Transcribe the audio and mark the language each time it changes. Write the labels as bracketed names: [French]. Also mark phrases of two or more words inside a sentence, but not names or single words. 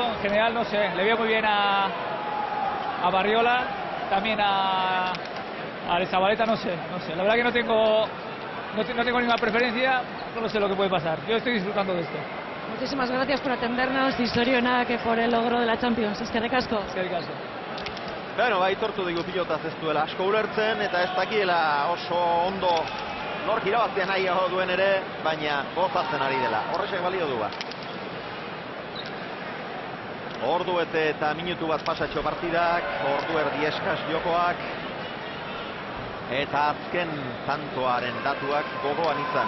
[Spanish] En general, no sé, le veo muy bien a Barriola, también a Alex Zabaleta, no sé. La verdad que no tengo ninguna preferencia, no sé lo que puede pasar. Yo estoy disfrutando de esto. Muchísimas gracias por atendernos y sorionak que por el logro de la Champions. [Basque] Eskerrik asko. Eskerrik asko. Bueno, aitortu digu pilotaz ez duela asko ulertzen eta ez dakiela oso ondo nork irabaztea nahiago duen ere, baina gozatzen ari dela. Horrexek balio du ba. Ordu eta minutu bat pasatxo partidak, ordu erdi eskas jokoak, eta azken tantoaren datuak gogoan izan.